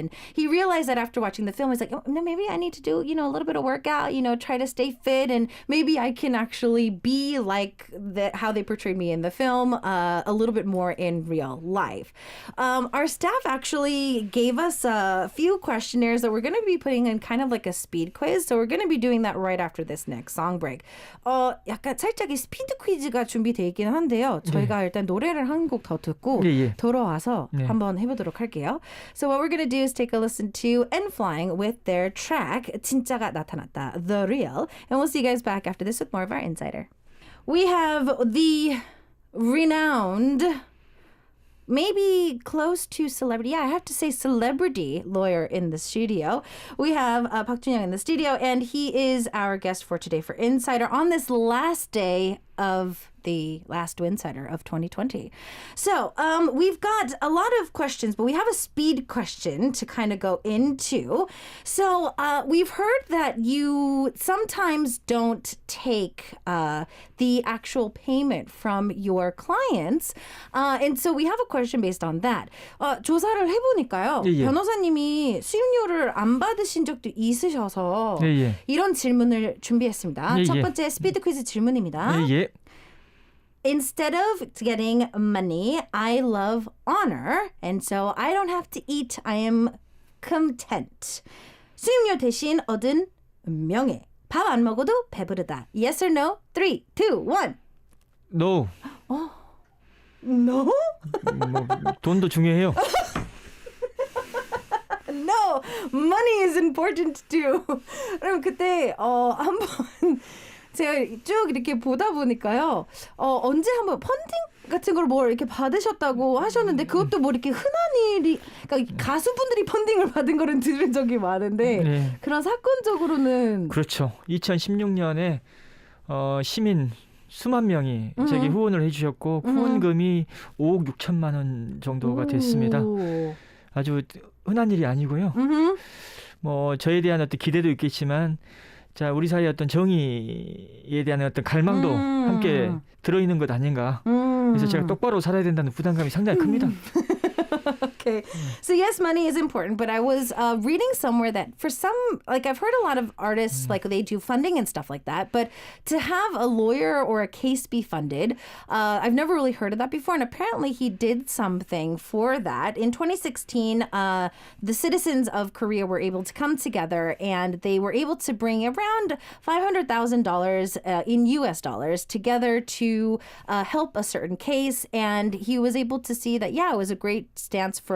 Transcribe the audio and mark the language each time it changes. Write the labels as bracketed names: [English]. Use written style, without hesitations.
[English] And he realized that after watching the film, he's like, maybe I need to do, a little bit of workout, try to stay fit, and maybe I can actually be like how they portrayed me in the film a little bit more in real life. Our staff actually gave us a few questionnaires that we're going to be putting in kind of like a speed quiz. So we're going to be doing that right after this next song break. [Korean] 약간 살짝 이 스피드 퀴즈가 준비되어 있긴 한데요. 저희가 일단 노래를 한 곡 더 듣고 돌아와서 한번 해보도록 할게요. [English] So what we're going to do is take a listen to N-Flying with their track 진짜가 나타났다, The Real. And we'll see you guys back after this with more of our Insider. We have the renowned, maybe close to celebrity. Yeah, I have to say celebrity lawyer in the studio. We have Park Jun-young in the studio, and he is our guest for today for Insider on this last day of the last Insider of 2020. So we've got a lot of questions, but we have a speed question to kind of go into. So we've heard that you sometimes don't take the actual payment from your clients. And so we have a question based on that. [Korean] 조사를 해보니까요. 변호사님이 수임료를 안 받으신 적도 있으셔서 이런 질문을 준비했습니다. 첫 번째 스피드 퀴즈 질문입니다. [English] Instead of getting money, I love honor. And so I don't have to eat. I am content. [Korean] 수임료 대신 얻은 명예. 밥 안 먹어도 배부르다. [English] Yes or no? [Korean] 3, 2, 1. [English] No. No? [Korean] 뭐, 돈도 중요해요. [English] No, money is important too. [Korean] 그럼 그때 한번 제가 쭉 이렇게 보다 보니까요. 언제 한번 펀딩 같은 걸 뭐 이렇게 받으셨다고 하셨는데 그것도 뭐 이렇게 흔한 일이, 그러니까 가수분들이 펀딩을 받은 거는 들은 적이 많은데 그런 사건적으로는 그렇죠. 2016년에 시민 수만 명이 제게 후원을 해주셨고 후원금이 5억 6천만 원 정도가 됐습니다. 아주 흔한 일이 아니고요. 뭐 저에 대한 어떤 기대도 있겠지만 자, 우리 사이의 어떤 정의에 대한 어떤 갈망도 함께 들어있는 것 아닌가. 그래서 제가 똑바로 살아야 된다는 부담감이 상당히 큽니다. [English] Okay. So yes, money is important, but I was reading somewhere that for some, like I've heard a lot of artists, like they do funding and stuff like that, but to have a lawyer or a case be funded, I've never really heard of that before. And apparently he did something for that. In 2016, the citizens of Korea were able to come together and they were able to bring around $500,000 in US dollars together to help a certain case. And he was able to see that, yeah, it was a great stance for